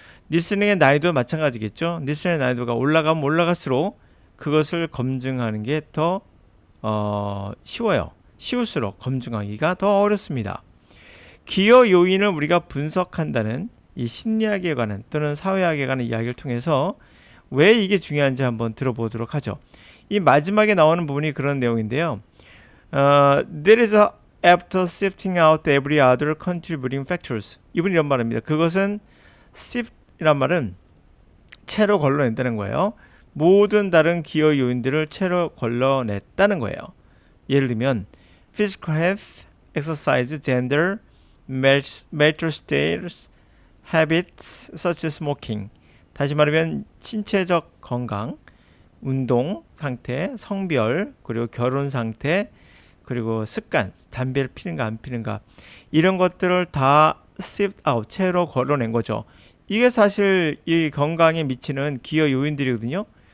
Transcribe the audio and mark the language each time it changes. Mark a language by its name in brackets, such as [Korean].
[Korean] 리스닝의 난이도 마찬가지겠죠. 리스닝의 난이도가 올라가면 올라갈수록 그것을 검증하는 게 더 쉬워요. 쉬울수록 검증하기가 더 어렵습니다. 기여 요인을 우리가 분석한다는 이 심리학에 관한 또는 사회학에 관한 이야기를 통해서 왜 이게 중요한지 한번 들어보도록 하죠. 이 마지막에 나오는 부분이 그런 내용인데요. [English] There is a after sifting out every other contributing factors. [Korean] 이분이 이런 말입니다. 그것은 sift이란 말은 채로 걸러낸다는 거예요. 모든 다른 기여 요인들을 채로 걸러냈다는 거예요. [English] 예를 들면 physical health, exercise, gender, marital status, habits such as smoking. [Korean] 다시 말하면 신체적 건강, 운동 상태, 성별, 그리고 결혼 상태, 그리고 습관, 담배를 피는가 안 피는가 이런 것들을 다 [English] sift out, [Korean] 채로 걸러낸 거죠. 이게 사실 이 건강에 미치는 기여 요인들이거든요.